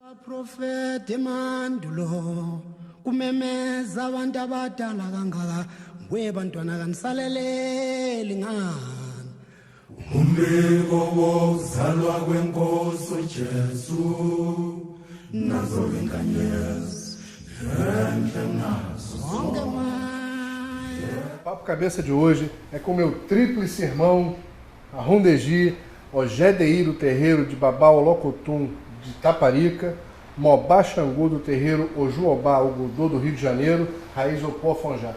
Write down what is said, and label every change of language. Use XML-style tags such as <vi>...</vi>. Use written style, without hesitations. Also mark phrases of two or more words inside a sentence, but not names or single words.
<zu>Profeta emandulo kumemeza abantu abadala kangaka kwebantwana kanisaleleli ngani umbiko wokuzalwa kwenkosi uJesu nazo lenkanyezi enhle nazo zonke</zu> <pt>O Papo Cabeça de hoje é com meu tríplice irmão Arrondegi, Ojedeí do terreiro de Babá Olocotum de Taparica, Mobá Xangô do terreiro Ojuobá Ogudô do Rio de Janeiro, Raiz Opó Fonjá.</pt>